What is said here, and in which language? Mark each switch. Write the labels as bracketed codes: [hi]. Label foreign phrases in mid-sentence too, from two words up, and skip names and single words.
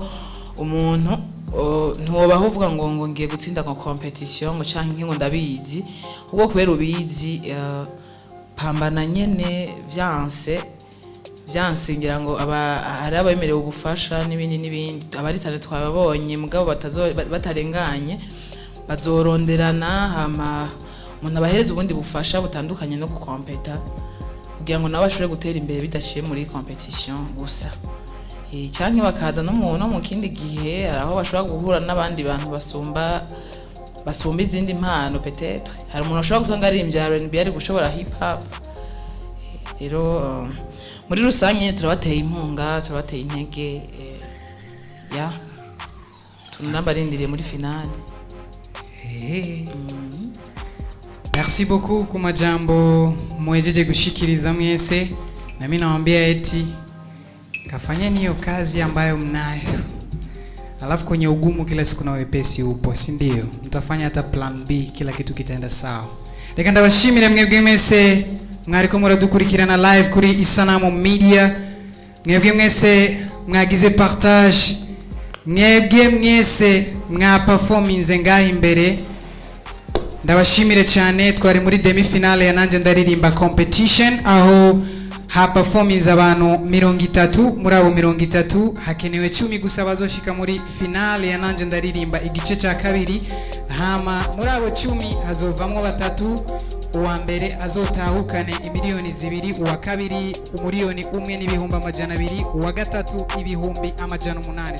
[rn] umuntu ntubaho uvuga ngo ngiye gutsinda ko competition ngo canke ngo ndabizi ubwo kubera ubizi pambana nyene vyanse ngira ngo ari abemerewe ubufasha n'ibindi abari talent twababonye mugabo batarenganye bazoronderana hama umuntu abahereza ubundi bufasha butandukanye no gukompeta kugira ngo nabo bashobore gutera imbere bidaciye muri competition gusa. Cyangwa bakaza no mu kindi gihe araho bashobora guhura n'abandi bantu basumba izindi mpano peut-être. Hari umuntu ashobora gusanga ari imbyaro R&B ari gushobora hip hop. Rero muri rusange turabateye impunga turabateye intege ya tunambarindiriye muri finale. [fr] Merci beaucoup [rn] kwa majambo mwejeje gushikiriza mwese [sw] na mimi nawaambia eti kafanyeni hiyo kazi ambayo mnayo. Alafu kwenye ugumu kila siku na wepesi upo, si ndio? Mtafanya hata plan B, kila kitu kitaenda sawa. [rn] Reka ndabashimire mwebwe mwese mwariko muradukurikirana live kuri Isanamu Media. Mwebwe mwese mwagize partage. Mwebwe mwese mwa performance ngaho imbere. Ndabashimire cyane twari muri [fr] demi finale [rn] ya nanje ndaririmba competition aho ha performance abantu 30 muri abo 30 hakenewe 10 gusa bazoshika muri finale ya nanje ndaririmba igice cya kabiri hama muri abo 10 hazovamwo batatu uwa mbere azotahukane imiliyoni 2 uwa kabiri umiliyoni 1 n'ibihumbi 200 uwa gatatu ibihumbi 800.